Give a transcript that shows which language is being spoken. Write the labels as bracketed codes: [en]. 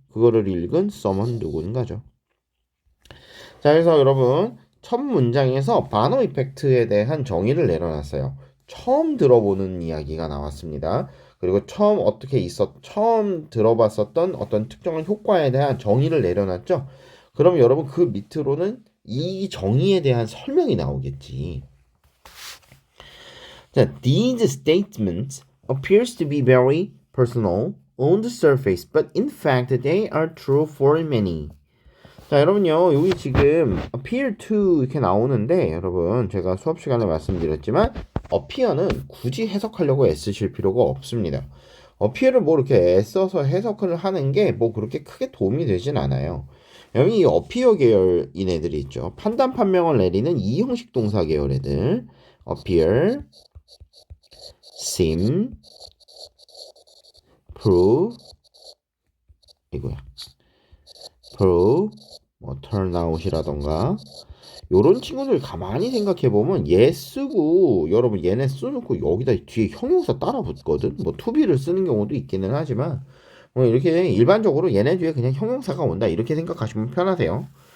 [ko] 그거를 읽은 someone 누군가죠. 자 그래서 여러분 첫 문장에서 바넘 이펙트에 대한 정의를 내려놨어요. 처음 들어보는 이야기가 나왔습니다. 그리고 처음 들어봤었던 어떤 특정한 효과에 대한 정의를 내려놨죠. 그럼 여러분 그 밑으로는 이 정의에 대한 설명이 나오겠지. 자, [en] these statements appears to be very personal on the surface, but in fact they are true for many. [ko] 자, 여러분요, 여기 지금 appear to 이렇게 나오는데, 여러분, 제가 수업 시간에 말씀드렸지만, appear는 굳이 해석하려고 애쓰실 필요가 없습니다. appear를 뭐 이렇게 애써서 해석을 하는 게 뭐 그렇게 크게 도움이 되진 않아요. 여기 이 appear 계열인 애들이 있죠. 판단, 판명을 내리는 이 형식 동사 계열 애들. [en] appear, seem, prove, [ko] 이거야. prove, 뭐 [en] turn out [ko] 이라던가 요런 친구들 가만히 생각해보면 얘 쓰고 여러분 얘네 써놓고 여기다 뒤에 형용사 따라 붙거든. 뭐 to-be를 쓰는 경우도 있기는 하지만 뭐 이렇게 일반적으로 얘네 뒤에 그냥 형용사가 온다 이렇게 생각하시면 편하세요.